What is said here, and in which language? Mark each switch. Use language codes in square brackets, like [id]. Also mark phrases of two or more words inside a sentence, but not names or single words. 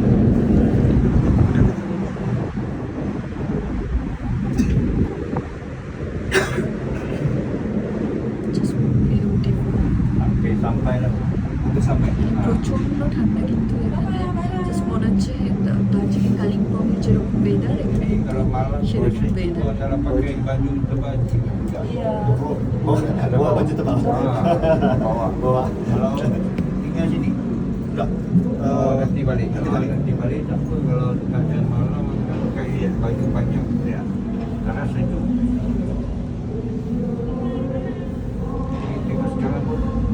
[bn] প্রচন্ড ঠান্ডা কিন্তু এখানে, জাস্ট মনে হচ্ছে দার্জিলিং কালিম্পং যেরকম ওয়েদার এখানে সেরকম ওয়েদার। [ms] pakai baju tebal. Bawa baju tebal. Bawa. Kalau tinggal sini, Enggak. nanti balik. Nanti balik. Tapi kalau dekat malam pakai baju panjang. Ya. Karena sejuk. Tengok sekarang pun.